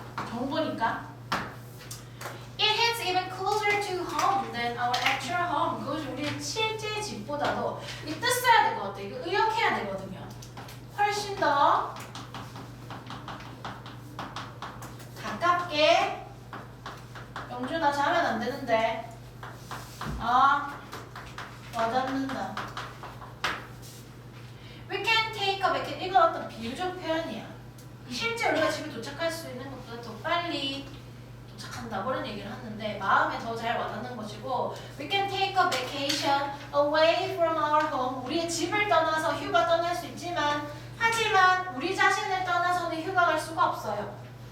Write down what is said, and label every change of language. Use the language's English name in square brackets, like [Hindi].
[Korean] 정보니까 [English] It hits even closer to home than our actual home [Korean] 그것이 우리의 실제 집보다도 이 뜻써야 될 것 같아요. 이거 의역해야 되거든요. 훨씬 더 가깝게 영준아 자면 안 되는데 와닿는다. [English] We can take a vacation [Korean] 이건 어떤 비유적 표현이야. 실제 우리가 집에 도착할 수 있는 것보다 더 빨리 도착한다 그런 얘기를 하는데 마음에 더 잘 와닿는 것이고 [English] We can take a vacation away from our home [Korean] 우리의 집을 떠나서 휴가 떠날 수 있지만 하지만 우리 자신을 떠나서는 휴가 갈 수가 없어요.